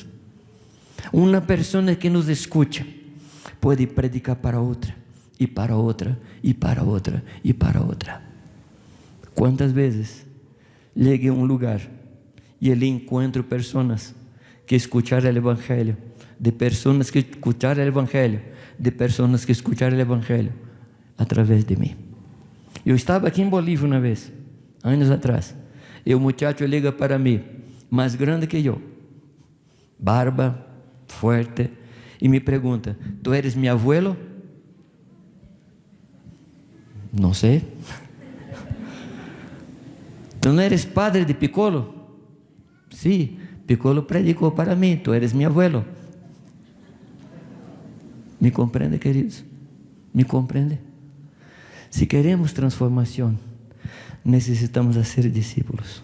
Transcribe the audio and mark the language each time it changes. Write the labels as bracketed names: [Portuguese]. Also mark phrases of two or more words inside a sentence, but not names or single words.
[Spanish] Una persona que nos escucha puede predicar para otra, y para otra, y para otra, y para otra. ¿Cuántas veces llegué a un lugar y allí encuentro personas que escucharon el evangelio, de personas que escucharon el evangelio, de personas que escucharon el evangelio a través de mí? [Portuguese] Eu estava aqui em Bolívia uma vez, anos atrás, e o muchacho liga para mim, mais grande que eu, barba, forte, e me pergunta: [Spanish] ¿tú eres mi abuelo? [Portuguese] Não sei. [Spanish] ¿Tú no eres padre de Piccolo? Sí, Piccolo predicó para mí, tú eres mi abuelo. ¿Me comprende, queridos? ¿Me comprende? Si queremos transformación, necesitamos hacer discípulos.